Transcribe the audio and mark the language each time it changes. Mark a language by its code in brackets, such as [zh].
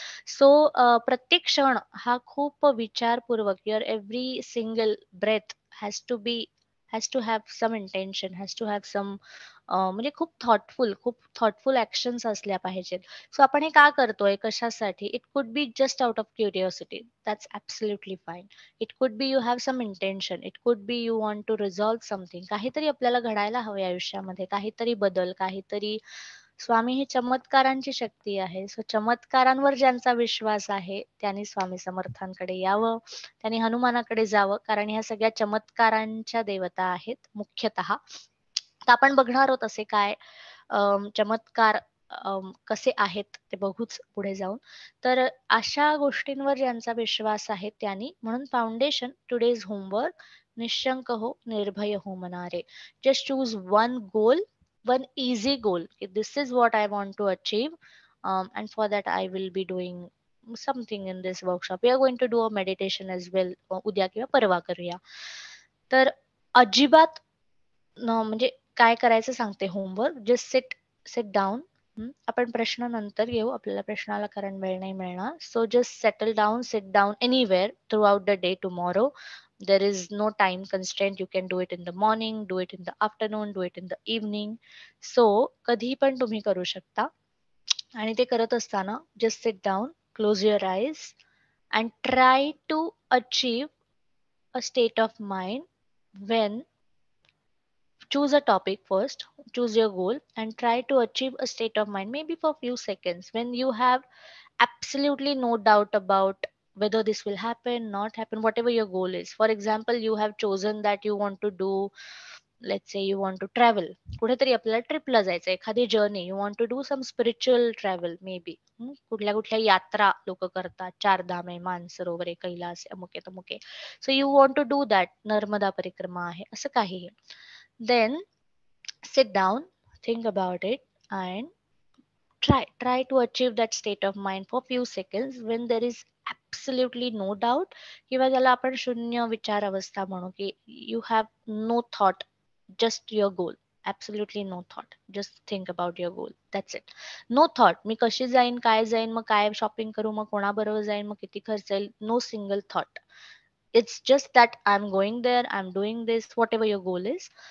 [mr] So प्रत्येक क्षण हा खूप विचारपूर्वक, [en] your every single breath has to have some intention, has to have some, [mr] म्हणजे खूप थॉटफुल ऍक्शन्स असल्या पाहिजेत. सो आपण हे का करतोय, कशासाठी? [en] It could be just out of curiosity, that's absolutely fine. It could be you have some intention, it could be you want to resolve something. [mr] काहीतरी आपल्याला घडायला हवे आयुष्यामध्ये, काहीतरी बदल, काहीतरी. स्वामी ही चमत्कारांची शक्ती आहे. सो चमत्कारांवर ज्यांचा विश्वास आहे त्यांनी स्वामी समर्थांकडे यावं, त्यांनी हनुमानाकडे जावं, कारण ह्या सगळ्या चमत्कारांच्या देवता आहेत मुख्यतः. तर आपण बघणार आहोत असे काय चमत्कार कसे आहेत ते बघूच पुढे जाऊन. तर अशा गोष्टींवर ज्यांचा विश्वास आहे त्यांनी, म्हणून [en] foundation today's homework, [mr] निशंक हो, निर्भय हो मनारे. [en] Just choose one goal, one easy goal. This is what I want to achieve, and for that I will be doing something in this workshop. We are going to do a meditation as well. [mr] उद्या किंवा परवा करूया. तर अजिबात म्हणजे काय करायचं सांगते होमवर्क. [en] Just sit down. [mr] आपण प्रश्न नंतर घेऊ, आपल्याला प्रश्नाला कारण वेळ नाही मिळणार. [en] So just settle down, sit down anywhere throughout the day tomorrow. There is no time constraint. You can do it in the morning, do it in the afternoon, do it in the evening. [mr] So कधी पण तुम्ही करू शकता. आणि ते करत असताना [en] just sit down, close your eyes and try to achieve a state of mind when, choose a topic first, choose your goal and try to achieve a state of mind, maybe for few seconds, when you have absolutely no doubt about whether this will happen, not happen, whatever your goal is. For example, you have chosen that you want to do, let's say you want to travel, [mr] कुठेतरी आपल्याला ट्रिपला जायचं, एखादी journey, [en] You want to do some spiritual travel maybe. [mr] कुठल्या कुठल्या यात्रा लोक करतात, चारधाम आहे, मानसरोवर आहे, कैलास आहे, Amuke तमुके. [en] so you want to do that, [mr] Narmada परिक्रमा आहे, असं काहीही. [en] Then sit down, think about it, and try to achieve that state of mind for few seconds when there is absolutely no doubt, [mr] किंवा ज्याला आपण शून्य विचार अवस्था म्हणू, की [en] you have no thought, just your goal, absolutely no thought, just think about your goal, that's it. No thought, [mr] मी कशी जाईन, काय जाईन, मग काय शॉपिंग करू, मग कोणाबरोबर जाईन, मग किती खर्च येईल, [en] no single thought. It's just that I'm going there, I'm doing this, whatever your goal is.